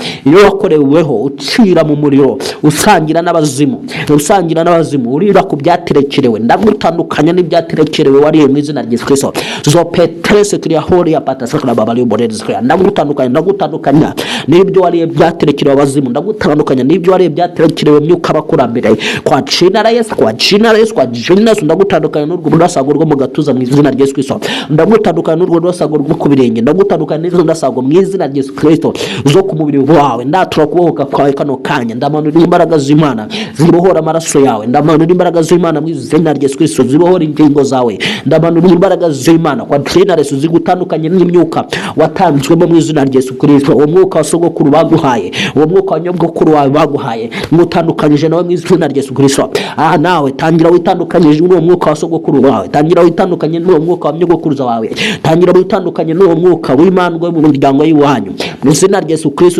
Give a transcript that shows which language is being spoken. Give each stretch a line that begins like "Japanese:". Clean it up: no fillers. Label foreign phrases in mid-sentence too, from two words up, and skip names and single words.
Kinyarwanda: Iyo wakoreweho ucira mu muriro, usangira n'abazimu, urira ku byaterekerewe, ndagutandukanya n'ibyaterekerewe wariye mu izina rya Yesu Kristo. Zo petrese kriya hori ya patasakra babali uboreze kriya, ndagutandukanya n'ibyo wariye byaterekerewe abazimu, ndagutandukanya n'ibyo wariye byaterekerewe myuka abakurambere.
Swahili: Kwa jina la Yesu,
Kinyarwanda: ndagutandukanya n'urwo rudasago rwo mu gatuza mu izina rya Yesu Kristo. Ndagutandukanya n'urwo rudasago rwo ku birenge, ndagutandukanya n'izo ndasago mu izina rya Yesu Kristo zo ku mubiri wawe. Ndatura kubohoka kwawe kano kanya, ndamanura imbaraga z'Imana zibohora amaraso yawe, ndamanura imbaraga z'Imana mu izina rya Yesu Kristo zibohora ingingo zawe, ndamanura imbaraga z'Imana
Swahili: kwa jina la Yesu
Kinyarwanda: zigutandukanye n'imyuka watanzwemo mu izina rya Yesu Kristo. Uwo mwuka wa sogokuru baguhaye, uwo mwuka wa nyogokuru wawe baguhaye, ngutandukanyije nawe mu izina rya Yesu Kristo. Nawe tangira witandukanyije n'uwo mwuka wa sogokuru wawe, tangira witandukanye n'uwo mwuka wa nyogokuruza wawe, tangira witandukanye n'uwo mwuka w'imandwa mu muryango y'iwanyu mu izina rya Yesu Kristo.